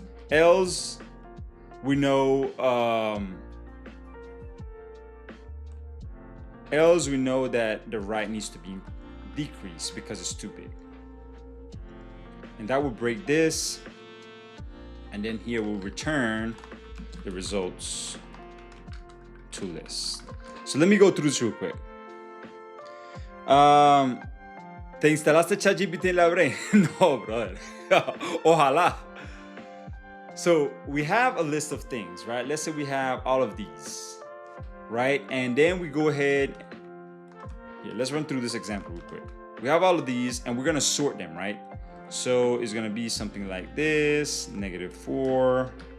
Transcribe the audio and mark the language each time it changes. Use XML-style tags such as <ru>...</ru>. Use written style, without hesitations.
<en>Else, we know that the right needs to be decreased because it's too big. And that will break this. And then here we'll return the results to list. So let me go through this real quick.</en> <es>¿Te instalaste ChatGPT en la brain? No, brother. Ojalá.</es> <en>So we have a list of things, right? Let's say we have all of these, right? And then we go ahead. Here, let's run through this example real quick. We have all of these and we're going to sort them, right? So it's going to be something like this, -4.</en>